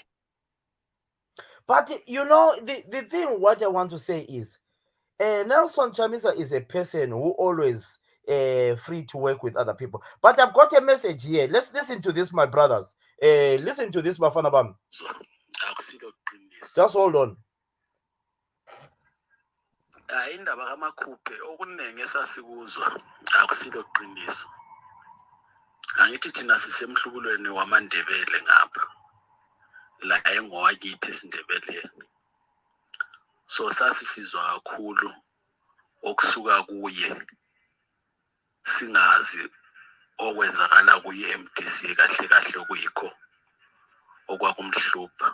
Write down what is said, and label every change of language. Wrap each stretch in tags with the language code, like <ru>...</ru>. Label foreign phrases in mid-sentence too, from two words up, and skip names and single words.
<en>But you know, the thing what I want to say is, Nelson Chamisa is a person who always free to work with other people. But I've got a message here. Let's listen to this, my brothers. Listen to this,</en> <nd>Bafana Bam.</nd> <en>Just hold on.</en> <nd>Indaba kaMakhuphe okuningi esasikuzwa akusilo qiniso. Angithi thina sisemhlubulweni wamaNdebele ngapha la engowakithi esindebeleni. So sasisizwa kakhulu okusuka kuye, singazi okwenzakala kuye MDC kahle kahle okuyikho okwakumhlupha.</nd>